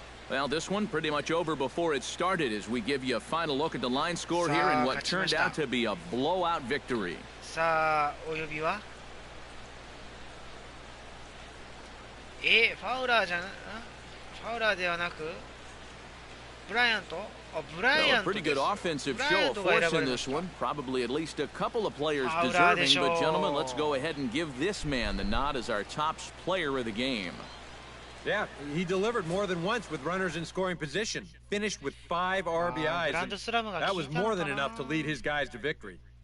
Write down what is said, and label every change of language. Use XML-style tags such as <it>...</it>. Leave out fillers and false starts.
<en>Well, this one pretty much over before it started as we give you a final look at the line score here in what turned out to be a blowout victory.</en> <ja>さあ、お呼びはファウラーじゃな、ファウラーではなくブライアント</ja> <en>Well, a pretty good offensive show of force in this one. Probably at least a couple of players deserving. But, gentlemen, let's go ahead and give this man the nod as our top player of the game. Yeah, he delivered more than once with runners in scoring position. Finished with 5 RBIs. That was more than enough to lead his guys to victory.</en>